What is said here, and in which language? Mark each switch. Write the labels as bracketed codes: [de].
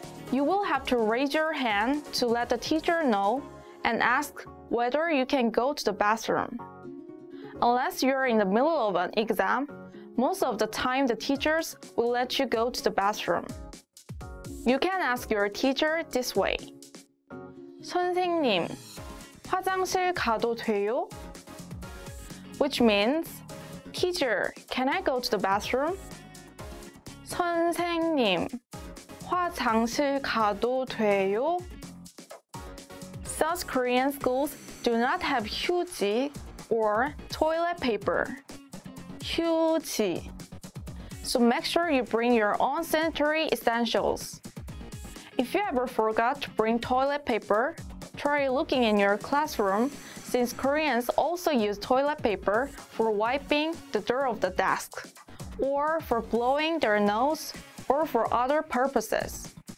[en] You will have to raise your hand to let the teacher know and ask whether you can go to the bathroom. Unless you're in the middle of an exam, most of the time the teachers will let you go to the bathroom. You can ask your teacher this way. [ko] 선생님, 화장실 가도 돼요? [en] Which means, Teacher, can I go to the bathroom? [ko] 선생님, 화장실 가도 돼요? [en] South Korean schools do not have 휴지 or toilet paper. [ko] 휴지. [en] So make sure you bring your own sanitary essentials. If you ever forgot to bring toilet paper, try looking in your classroom since Koreans also use toilet paper for wiping the dirt of the desk, or for blowing their nose, or for other purposes.